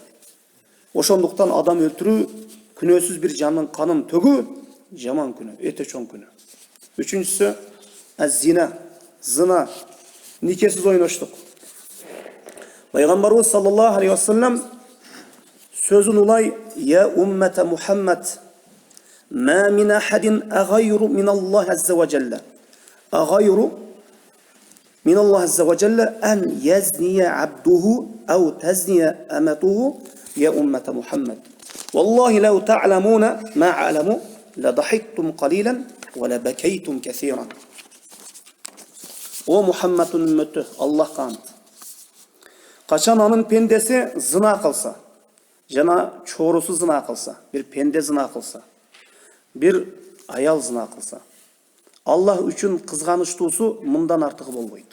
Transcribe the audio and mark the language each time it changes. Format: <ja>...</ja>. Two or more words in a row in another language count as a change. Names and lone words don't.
<ky>Ошондуктан адам өлтүрүү, күнөөсүз бир жандын канын төгүү жаман күнө, өтө чоң күнө. Үчүнчүсү зина, никесиз ойноштук. Пайгамбарыбыз</ky> <ar>صلى الله عليه وسلم</ar> <ky>сөзүн улай:</ky> <ar>"يا أمة محمد، ما من أحد أغير من الله عز وجل. أغير من الله عز وجل أن يزني عبده أو تزني أمته، يا أمة محمد. والله لو تعلمون ما أعلم لضحكتم قليلا ولبكيتم كثيرا."</ar> <ky>О Мухаммадтын үммөтү, Аллахка ант. Качан анын пендеси зына кылса, жана чорусу зына кылса, бир пенде зына кылса, бир аял зына кылса, Аллах үчүн кызганычтуусу мындан артыгы болбойт.</ky>